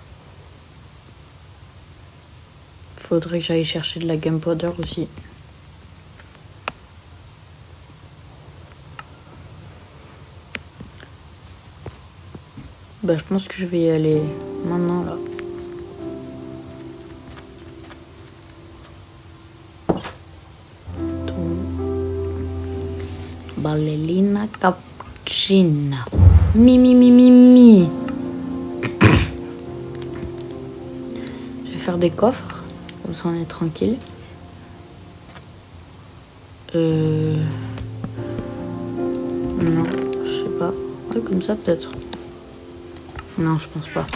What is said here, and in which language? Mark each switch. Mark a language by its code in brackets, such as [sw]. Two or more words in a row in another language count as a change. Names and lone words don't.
[fr] Faudrait que j'aille chercher de la gunpowder aussi. Bah, je pense que je vais y aller maintenant là. Ballerina cappuccina. Mi mi mi mi mi. Je vais faire des coffres. Comme ça on est tranquille. Non, je sais pas. Ouais, comme ça peut-être. Non, je pense pas.